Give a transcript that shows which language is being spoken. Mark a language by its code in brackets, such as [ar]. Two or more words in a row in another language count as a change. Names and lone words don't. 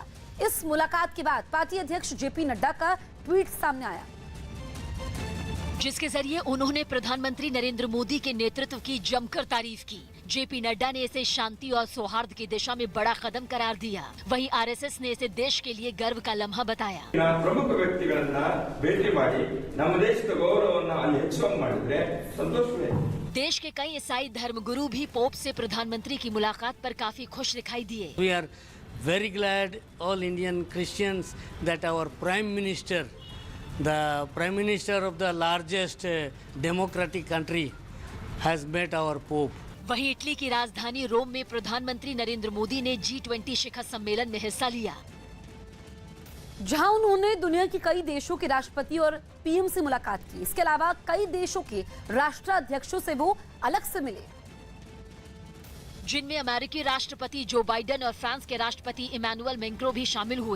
[hi] इस मुलाकात के बाद पार्टी अध्यक्ष जेपी नड्डा का ट्वीट सामने आया, जिसके जरिए उन्होंने प्रधानमंत्री नरेंद्र मोदी के नेतृत्व की जमकर तारीफ की। जेपी नड्डा ने इसे शांति और सौहार्द की दिशा में बड़ा कदम करार दिया। वहीं आरएसएस ने इसे देश के लिए गर्व का लम्हा बताया। [kn] प्रमुख व्यक्तिಗಳನ್ನ ಭೇಟಿ ಮಾಡಿ ನಮ್ಮ ದೇಶದ ಗೌರವವನ್ನು ಅಲ್ಲಿ ಹೆಚ್ಚು ಮಾಡಿದ್ರೆ ಸಂತೋಷವೇ। [hi] देश के कई ईसाई धर्मगुरु भी पोप से प्रधानमंत्री की मुलाकात पर काफी खुश दिखाई दिए। [en] We are very glad, all Indian Christians, that our Prime Minister, the Prime Minister of the largest democratic country, has met our Pope. [hi] वहीं इटली की राजधानी रोम में प्रधानमंत्री नरेंद्र मोदी ने G20 शिखर सम्मेलन में हिस्सा लिया, जहां उन्होंने दुनिया के कई देशों के राष्ट्रपति और पीएम से मुलाकात की। इसके अलावा कई देशों के राष्ट्राध्यक्षों से वो अलग से मिले, जिनमें अमेरिकी राष्ट्रपति जो बाइडेन और फ्रांस के राष्ट्रपति इमैनुअल मैक्रों भी शामिल हुए।